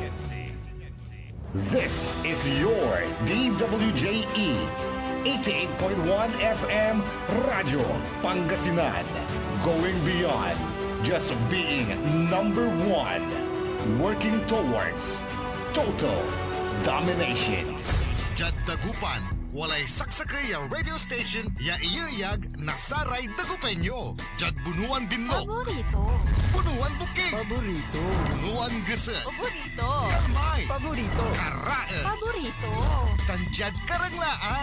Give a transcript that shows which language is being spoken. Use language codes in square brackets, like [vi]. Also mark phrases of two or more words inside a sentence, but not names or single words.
[en] This is your DWJE 88.1 FM Radio Pangasinan, going beyond just being number one, working towards total domination. [pag] Jad Dagupan, walay saksakay a radio station ya iyayag nasaray Dagupenyo. Jad Bunuan Binlog, Paborito. Bunuan Bukig, Paborito. Bunuan Gese, Paborito. Kalmay, Paborito. Karae, Paborito. Tanjad Karanglaan,